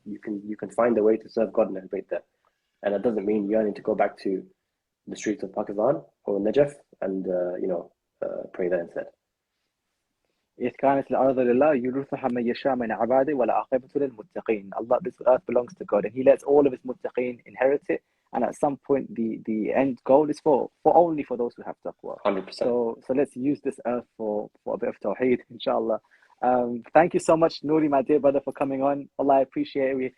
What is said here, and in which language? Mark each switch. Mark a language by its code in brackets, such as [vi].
[en] You can find a way to serve God and elevate that, and that doesn't mean you need to go back to the streets of Pakistan or Najaf and pray there instead. [ar] إذ كانت الأرض لله يورثها من يشاء من عباده والعاقبة للمتقين. [en] Allah, this earth belongs to God, and He lets all of His muttaqeen inherit it. And at some point, the end goal is for only for those who have taqwa. 100%. So let's use this earth for a bit of tawheed, inshallah. Thank you so much, Nouri, my dear brother, for coming on. Allah, I appreciate it.